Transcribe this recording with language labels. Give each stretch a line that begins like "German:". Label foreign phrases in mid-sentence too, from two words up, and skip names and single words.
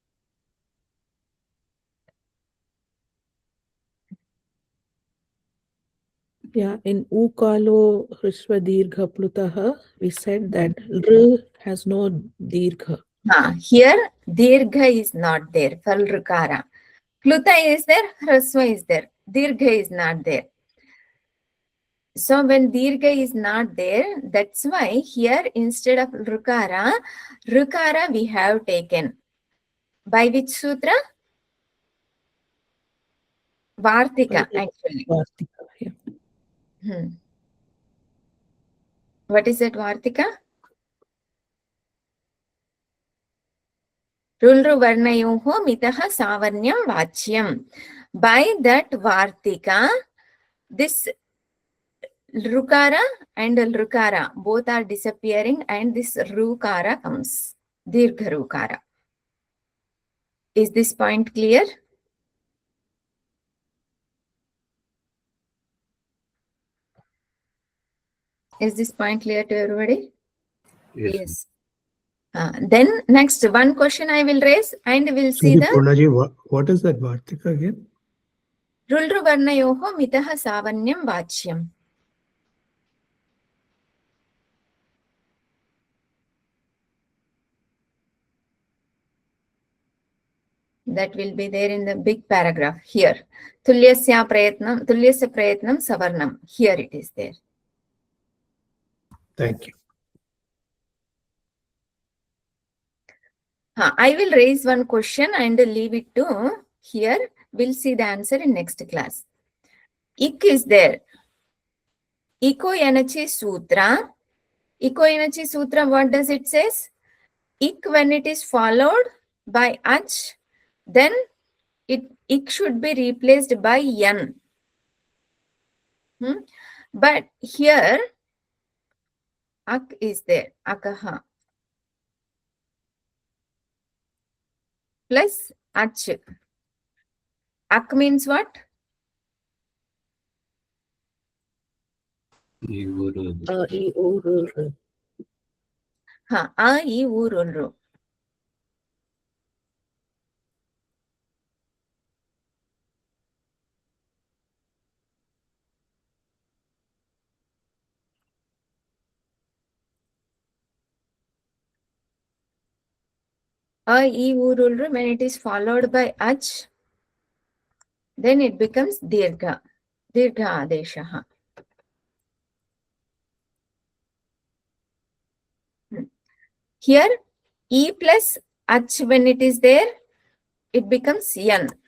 English: Yeah, in
Sanskrit: ऊकालो ह्रस्व दीर्घ प्लुतः,
English: we said that R has no Dirgha. Here, dirgha is not there for rukara. Pluta is there, hrasva is there. Dirgha is not there. So when dirgha is not there, that's why here instead of rukara we have taken. By which sutra? Vartika, actually. Vartika, yeah. What is that Vartika?
Sanskrit: ऋॢ वर्णयोः मिथः सावर्ण्यं वाच्यम्.
English: By that Vartika, this rukara and rukara both are disappearing and this rukara comes.
Sanskrit: Dirgha rukara.
English: Is this point clear? Is this point clear to everybody? Yes. Then next one question I will raise and we'll see the Purnaji, what is that Vartika again?
Sanskrit: ऋॢ वर्णयोः मिथः सावर्ण्यं वाच्यम्.
English: That will be there in the big paragraph here.
Sanskrit: तुल्यास्य प्रयत्नं सवर्णम्.
English: Here it is there. Thank you. I will raise one question and leave it to here. We'll see the answer in next class. Ik is there.
Sanskrit: इको यणचि सूत्र. इको यणचि सूत्र,
English: what does it says? Ik when it is followed by ach, then ik should be replaced by yan. But here ak is there. Akaha. Plus ach. Ak means what? A, I, U, Ru, Ru. A, I, U, Ru, Ru. A, I, U, Ru, Ru, when it is followed by ach, then it becomes dirgha.
Sanskrit: दीर्घ आदेशः.
English: Here, E plus H, when it is there, it becomes N.